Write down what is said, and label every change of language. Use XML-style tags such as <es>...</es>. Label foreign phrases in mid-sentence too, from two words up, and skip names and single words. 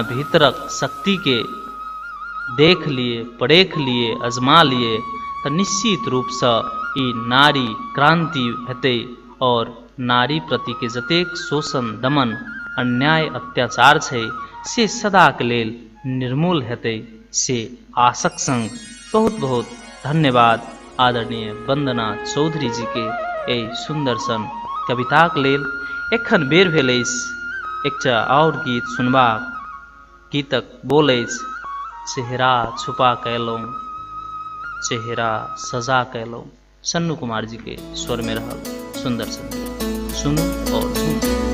<mai>भीतरक शक्ति के देख लिए, परेख लिए, अजमा लिए, तो निश्चित रूप से ई नारी क्रांति हेतै और नारी प्रति के जतेक शोषण दमन अन्याय अत्याचार छै से सदा के लेल निर्मूल हेतै से आशक संग बहुत बहुत धन्यवाद आदरणीय वंदना चौधरी जी के ए सुंदर सन कविताक लेल। एखन बेर भेल अछि एकटा और गीत सुनबाक। गीतक बोल अछि, चेहरा छुपा कैलौं चेहरा सजा कैलौं। सन्नू कुमार जी के स्वर में रहल सुंदर संगीत सुनू और सुनू।</mai>